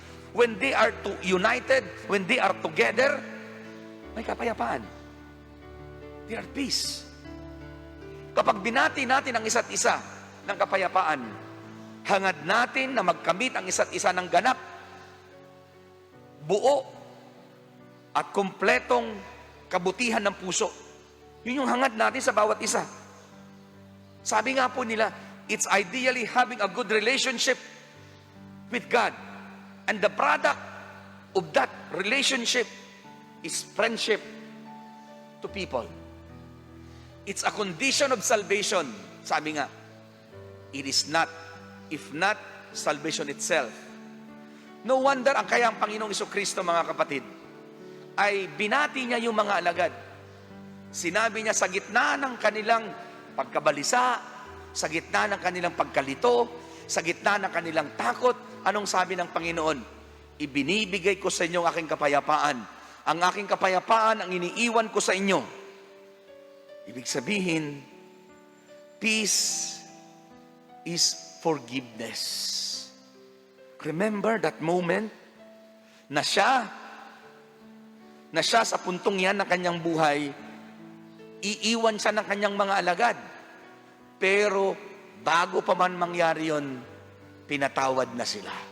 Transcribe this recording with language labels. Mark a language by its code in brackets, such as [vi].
[en] When they are united, when they are together, [tl] may kapayapaan. [en] They are peace. [tl] Kapag binati natin ang isa't isa ng kapayapaan, hangad natin na magkamit ang isa't isa ng ganap, buo, at kumpletong kabutihan ng puso. Yun yung hangad natin sa bawat isa. Sabi nga po nila, [en] it's ideally having a good relationship with God. And the product of that relationship is friendship to people. It's a condition of salvation. [tl] Sabi nga, [en] it is not, if not salvation itself. [tl] No wonder ang kaya ang Panginoong Jesucristo, mga kapatid, ay binati niya yung mga alagad. Sinabi niya sa gitna ng kanilang pagkabalisa, sa gitna ng kanilang pagkalito, sa gitna ng kanilang takot, anong sabi ng Panginoon? Ibinibigay ko sa inyo ang aking kapayapaan. Ang aking kapayapaan ang iniiwan ko sa inyo. Ibig sabihin, [en] peace is forgiveness. Remember that moment [tl] na siya sa puntong yan ng kanyang buhay, iiwan siya ng kanyang mga alagad. Pero bago pa man mangyari yon, pinatawad na sila.